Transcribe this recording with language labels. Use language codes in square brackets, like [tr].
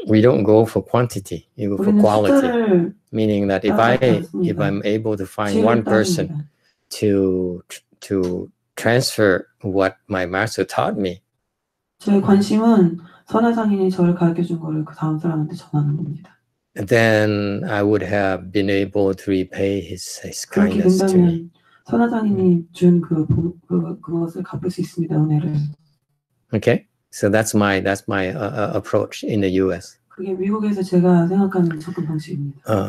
[en] We don't go for quantity, we go for [ko] 우리는 [en] quality. [ko] 숫자를 [en] Meaning that if I'm able to find one person to transfer what my master taught me, [ko] 제 관심은 선화상인이 저를 가르쳐 준 거를 그 다음 사람한테 전하는 겁니다. [en] then I would have been able to repay his [ko] 그렇게 [en] kindness to me. [ko] 된다면 선화상인이 준 그것을 갚을 수 있습니다. 은혜를. [en] Okay, so that's my approach in the U.S. [ko] 그게 미국에서 제가 생각하는 접근 방식입니다.